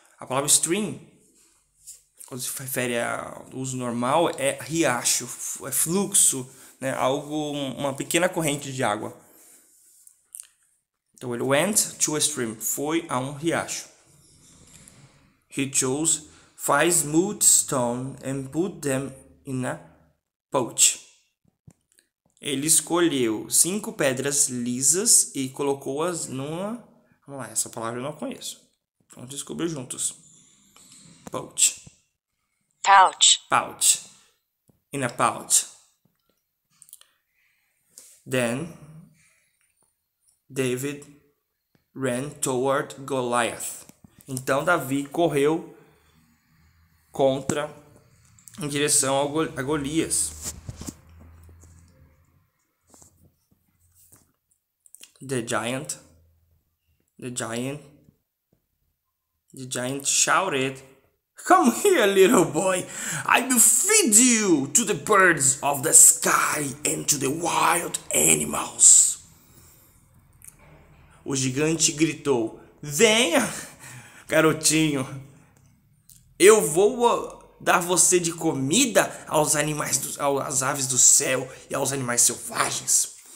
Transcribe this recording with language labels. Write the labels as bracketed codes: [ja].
[pt] A palavra stream, quando se refere ao uso normal, é riacho, é fluxo, uma pequena corrente de água. Então ele [en] went to a stream, [pt] foi a um riacho. [en] He chose 5 smooth stones and put them in a pouch. [pt] Ele escolheu 5 pedras lisas e colocou-as numa... Vamos lá, essa palavra eu não conheço. Vamos descobrir juntos. Pouch. Pouch. [en] In a pouch. Then David ran toward Goliath. [pt] Então Davi correu em direção a Golias. [en] The giant The giant shouted, "Come here, little boy. I will feed you to the birds of the sky and to the wild animals." [pt] O gigante gritou, "Venha, garotinho. Eu vou dar você de comida aos animais, às aves do céu e aos animais selvagens."